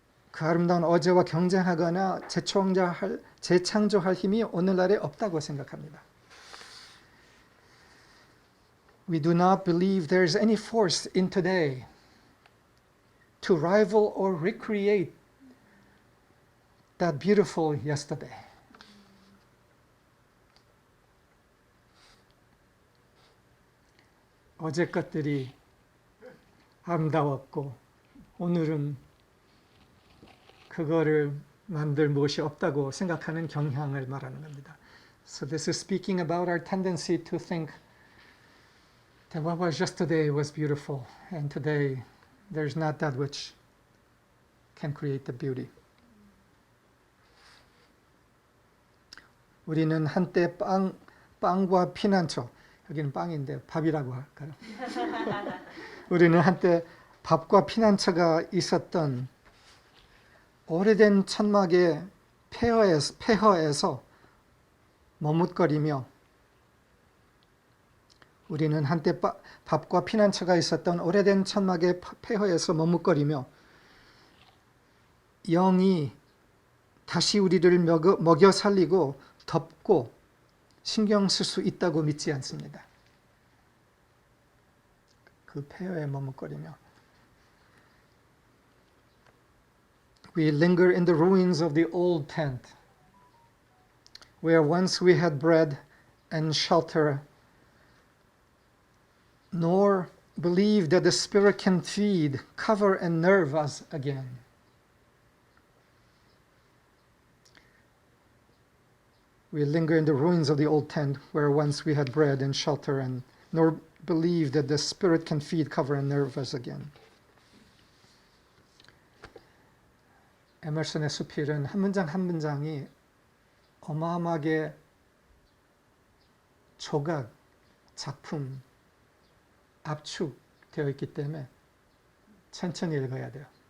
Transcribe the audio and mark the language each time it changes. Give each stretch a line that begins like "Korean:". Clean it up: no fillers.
Korean: 그 아름다운 어제와 경쟁하거나 재창조할 힘이 오늘날에 없다고 생각합니다.
English: We do not believe there is any force in today to rival or recreate that beautiful yesterday.
Korean: 어제 것들이 아름다웠고 오늘은 그거를 만들 무엇이 없다고 생각하는 경향을 말하는 겁니다.
English: So this is speaking about our tendency to think that what was yesterday was beautiful, and today there's not that which can create the beauty.
Korean: 우리는 한때 빵과 피난처, 여기는 빵인데 밥이라고 할까요? 우리는 한때 밥과 피난처가 있었던 오래된 천막의 폐허에서 머뭇거리며 우리는 한때 밥과 피난처가 있었던 오래된 천막의 폐허에서 머뭇거리며 영이 다시 우리를 먹여 살리고 덮고 신경 쓸 수 있다고 믿지 않습니다. 그 폐허에 머뭇거리며
English: We linger in the ruins of the old tent where once we had bread and shelter nor believe that the Spirit can feed, cover, and nerve us again. We linger in the ruins of the old tent where once we had bread and shelter, and nor believe that the Spirit can feed, cover, and nerve us again.
Korean: 에머슨의 수필은 한 문장 한 문장이 어마어마하게 조각, 작품, 압축되어 있기 때문에 천천히 읽어야 돼요.